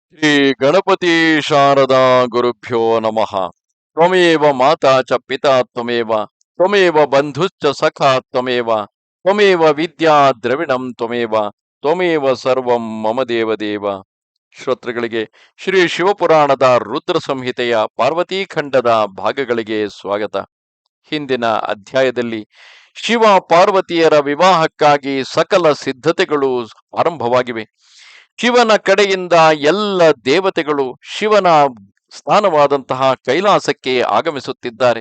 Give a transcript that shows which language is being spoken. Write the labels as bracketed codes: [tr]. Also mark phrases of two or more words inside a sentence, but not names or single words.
[sa] ಶ್ರೀ ಗಣಪತಿ ಶಾರದಾ ಗುರುಭ್ಯೋ ನಮಃ. ತ್ವಮೇವ ಮಾತಾ ಚ ಪಿತಾ ತ್ವಮೇವ ತ್ವಮೇವ ಬಂಧುಶ್ಚ ಸಖಾ ತ್ವಮೇವ ತ್ವಮೇವ ವಿದ್ಯಾ ದ್ರವಿಣಂ ತ್ವಮೇವ ತ್ವಮೇವ ಸರ್ವಂ ಮಮ ದೇವದೇವ. [kn] ಶ್ರೋತೃಗಳಿಗೆ ಶ್ರೀ ಶಿವಪುರಾಣದ ರುದ್ರ ಸಂಹಿತೆಯ ಪಾರ್ವತೀಖಂಡದ ಭಾಗಗಳಿಗೆ ಸ್ವಾಗತ. ಹಿಂದಿನ ಅಧ್ಯಾಯದಲ್ಲಿ ಶಿವ ಪಾರ್ವತಿಯರ ವಿವಾಹಕ್ಕಾಗಿ ಸಕಲ ಸಿದ್ಧತೆಗಳು ಆರಂಭವಾಗಿವೆ. ಶಿವನ ಕಡೆಯಿಂದ ಎಲ್ಲ ದೇವತೆಗಳು ಶಿವನ ಸ್ಥಾನವಾದಂತಹ ಕೈಲಾಸಕ್ಕೆ ಆಗಮಿಸುತ್ತಿದ್ದಾರೆ.